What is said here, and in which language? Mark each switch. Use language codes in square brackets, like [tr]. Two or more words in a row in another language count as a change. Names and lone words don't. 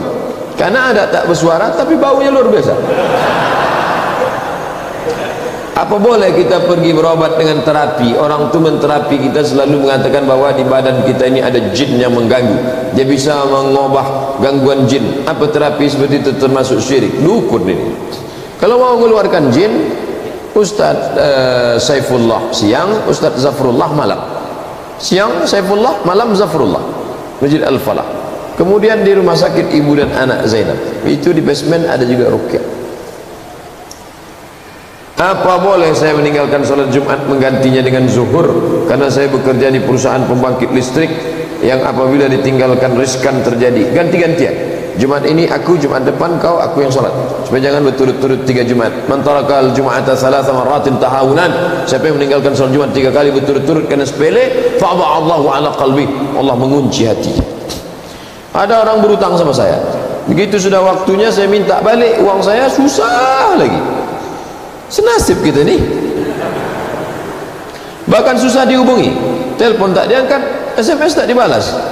[id] Karena ada tak bersuara tapi baunya luar biasa. Apa boleh kita pergi berobat dengan terapi? Orang tu menterapi kita selalu mengatakan bahwa di badan kita ini ada jin yang mengganggu. Dia bisa mengubah gangguan jin. Apa terapi seperti itu termasuk syirik? Dukun ini. Kalau mau mengeluarkan jin, Ustaz Saifullah siang, Ustaz Zafrullah malam. Siang Saifullah, malam Zafrullah. Masjid Al-Falah. Kemudian di rumah sakit ibu dan anak Zainab. Itu di basement ada juga ruqyah. Apa boleh saya meninggalkan salat Jumat menggantinya dengan zuhur karena saya bekerja di perusahaan pembangkit listrik yang apabila ditinggalkan riskan terjadi? Ganti-gantian. Jumat ini aku, Jumat depan kau, aku yang salat. Supaya jangan berturut-turut 3 Jumat. [ar] من ترك الجمعة ثلاث مرات تهاونا. [id] Siapa yang meninggalkan salat Jumat 3 kali berturut-turut karena sepele, [ar] فعد الله على قلبي. [id] Allah mengunci hati. Ada orang berutang sama saya. Begitu sudah waktunya saya minta balik uang saya, susah lagi. Senasib kita ni. Bahkan susah dihubungi. Telepon tak diangkat, SMS tak dibalas.